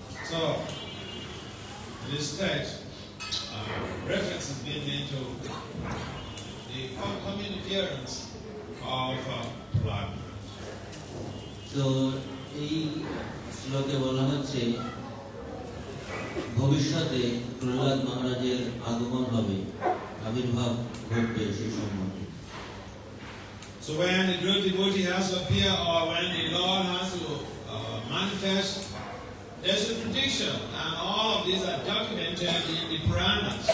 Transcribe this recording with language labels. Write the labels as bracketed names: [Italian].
[English] So, in this text, reference is being made to the coming appearance of blood. So, [Bangla] এই শ্লোকে বলা হচ্ছে ভবিষ্যতে প্রহ্লাদ মহারাজের আগমন হবে, আবির্ভাব ঘটবে সেই সম্বন্ধে। [English] So when the great devotee has to appear or when the Lord has to manifest, there's a prediction, and all of these are documented in the Puranas.